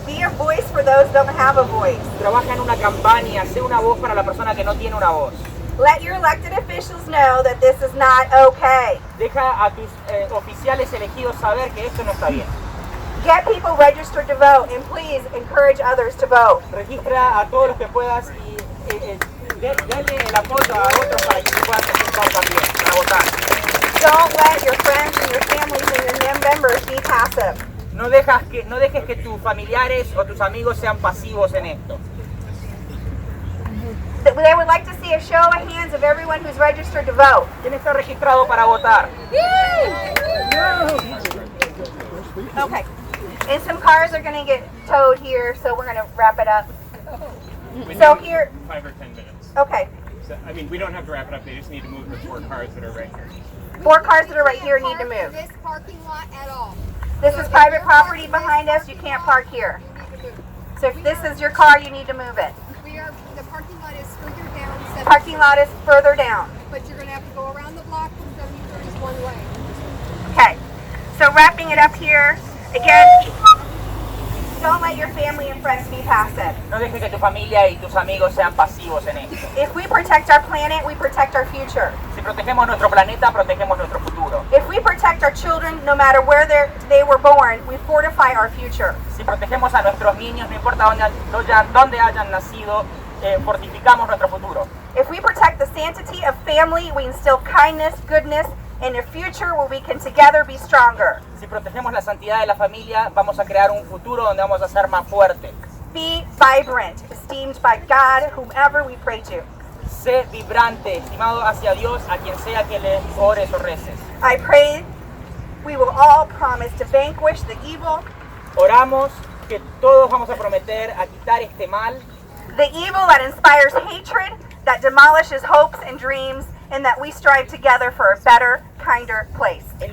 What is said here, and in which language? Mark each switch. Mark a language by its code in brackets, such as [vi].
[en] Be a voice for those who don't have a voice. [es] Trabaja en una campaña, sé una voz para la persona que no tiene una voz. [en] Let your elected officials know that this is not okay. [es] Deja a tus oficiales elegidos saber que esto no está bien. [en] Get people registered to vote, and please encourage others to vote. [es] Registra a todos los que puedas y dale el apoyo a otros para que se puedan registrar también, para votar. [en] Don't let your friends and your families and your members be passive. [es] No dejes que tus familiares o tus amigos sean pasivos en esto. [en] They would like to see a show of hands of everyone who's registered to vote. [es] ¿Quién está registrado para votar? [en] Okay. And some cars are going to get towed here, so we're going to wrap it up. So here, 5 or 10 minutes. okay. So, I mean, we don't have to wrap it up. They just need to move the 4 cars that are right here. 4 cars that are right here need to move. This parking lot at all. This is private property behind us. You can't park here. So if this is your car, you need to move it. The parking lot is further down. Parking lot is further down. But you're going to have to go around the block from 73's one way. Okay. So wrapping it up here, again, don't let your family and friends be passive. [es] No dejes que tu familia y tus amigos sean pasivos en esto. [en] If we protect our planet, we protect our future. [es] Si protegemos nuestro planeta, protegemos nuestro futuro. [en] If we protect our children, no matter where they were born, we fortify our future. [es] Si protegemos a nuestros niños, no importa dónde hayan nacido, fortificamos nuestro futuro. [en] If we protect the sanctity of family, we instill kindness, goodness, and a future where we can together be stronger. [es] Si protegemos la santidad de la familia, vamos a crear un futuro donde vamos a ser más fuertes. [en] Be vibrant, esteemed by God, whomever we pray to. [es] Sé vibrante, estimado hacia Dios, a quien sea que le ores o reces. [en] I pray we will all promise to vanquish the evil, [es] Oramos que todos vamos a prometer a quitar este mal, [en] the evil that inspires hatred, that demolishes hopes and dreams, and that we strive together for a better, kinder place.